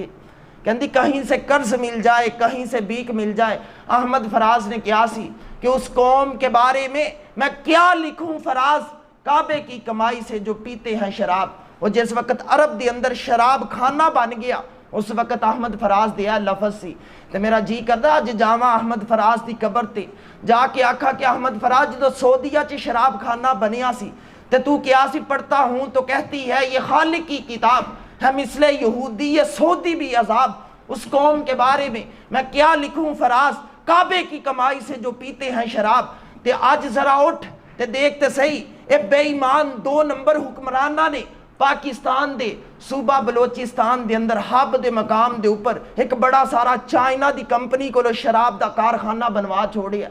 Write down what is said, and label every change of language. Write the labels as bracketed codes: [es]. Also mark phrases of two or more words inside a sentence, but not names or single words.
[ur] کہندی کہیں سے قرض مل جائے کہیں سے بیک مل جائے. احمد فراز نے کیا سی کہ اس قوم کے بارے میں کیا لکھوں فراز, کعبے کی کمائی سے جو پیتے ہیں شراب. [pa] وہ جس وقت عرب دے اندر شراب خانہ بن گیا اس وقت احمد فراز دیا لفظ سی. تے میرا جی کردا اج جاواں احمد فراز دی قبر تے جا کے آکھا کہ احمد فراز جدو سعودیہ چ شراب خانہ بنیا سی تے تو کیا سی [ur] پڑھتا ہوں تو کہتی ہے یہ خالق کی کتاب ہے, مثل یہودی یہ سعودی بھی عذاب. اس قوم کے بارے میں کیا لکھوں فراز, کعبے کی کمائی سے جو پیتے ہیں شراب. [pa] تے آج ذرا اٹھ تے دیکھتے صحیح, اے بے ایمان 2 نمبر حکمرانہ نے پاکستان دے صوبہ بلوچستان دے اندر ہب دے مقام دے اوپر ایک بڑا سارا چائنا دی کمپنی کو شراب دا کارخانہ بنوا چھوڑیا.